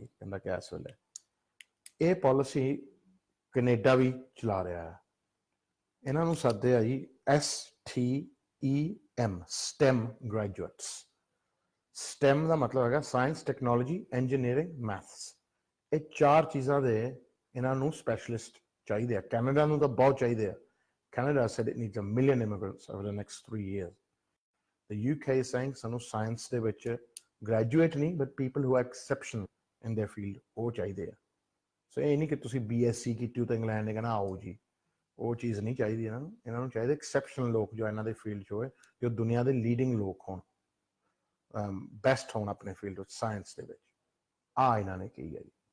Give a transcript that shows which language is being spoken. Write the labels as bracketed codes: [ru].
[pa] ਕਹਿੰਦਾ ਕਿ ਇਸ ਵੇਲੇ ਇਹ ਪਾਲਿਸੀ ਕੈਨੇਡਾ ਵੀ ਚਲਾ ਰਿਹਾ ਹੈ। ਇਹਨਾਂ ਨੂੰ ਸੱਦੇ ਆ ਜੀ STEM, STEM ਗ੍ਰੈਜੂਏਟਸ। STEM ਦਾ ਮਤਲਬ ਹੈਗਾ ਸਾਇੰਸ, ਟੈਕਨੋਲੋਜੀ, ਇੰਜੀਨੀਅਰਿੰਗ, ਮੈਥਸ। ਇਹ ਚਾਰ ਚੀਜ਼ਾਂ ਦੇ ਇਹਨਾਂ ਨੂੰ ਸਪੈਸ਼ਲਿਸਟ ਚਾਹੀਦੇ ਆ। ਕੈਨੇਡਾ ਨੂੰ ਤਾਂ ਬਹੁਤ ਚਾਹੀਦੇ ਆ। [en] Canada said it needs 1 million immigrants over the next 3 years. The UK is saying [pa] ਸਾਨੂੰ ਸਾਇੰਸ ਦੇ ਵਿੱਚ ਗ੍ਰੈਜੂਏਟ ਨਹੀਂ, [en] but people who are exceptional in their field, [pa] ਉਹ ਚਾਹੀਦੇ ਆ। ਸੋ ਇਹ ਨਹੀਂ ਕਿ ਤੁਸੀਂ BSc ਕੀਤੀ ਹੋ ਤਾਂ ਇੰਗਲੈਂਡ ਨੇ ਕਹਿਣਾ ਆਓ ਜੀ, ਉਹ ਚੀਜ਼ ਨਹੀਂ ਚਾਹੀਦੀ ਇਹਨਾਂ ਨੂੰ। ਇਹਨਾਂ ਨੂੰ ਚਾਹੀਦੇ ਐਕਸੈਪਸ਼ਨਲ ਲੋਕ ਜੋ ਇਹਨਾਂ ਦੇ ਫੀਲਡ 'ਚ ਹੋਏ, ਜੋ ਦੁਨੀਆ ਦੇ ਲੀਡਿੰਗ ਲੋਕ ਹੋਣ, ਬੈਸਟ ਹੋਣ ਆਪਣੇ ਫੀਲਡ ਵਿੱਚ, ਸਾਇੰਸ ਦੇ ਵਿੱਚ। ਇਹਨਾਂ ਨੇ ਕਹੀ ਹੈ ਜੀ।